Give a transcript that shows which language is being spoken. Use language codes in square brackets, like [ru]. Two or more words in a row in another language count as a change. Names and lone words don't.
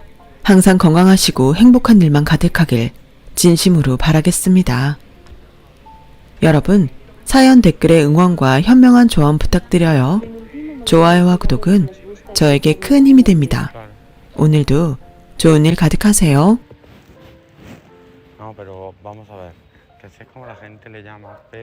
[ko] 항상 건강하시고 행복한 일만 가득하길 진심으로 바라겠습니다. 여러분, 사연 댓글에 응원과 현명한 조언 부탁드려요. 좋아요와 구독은 저에게 큰 힘이 됩니다. 오늘도 좋은 일 가득하세요. [es] No, pero vamos a ver, que sé cómo la gente le llama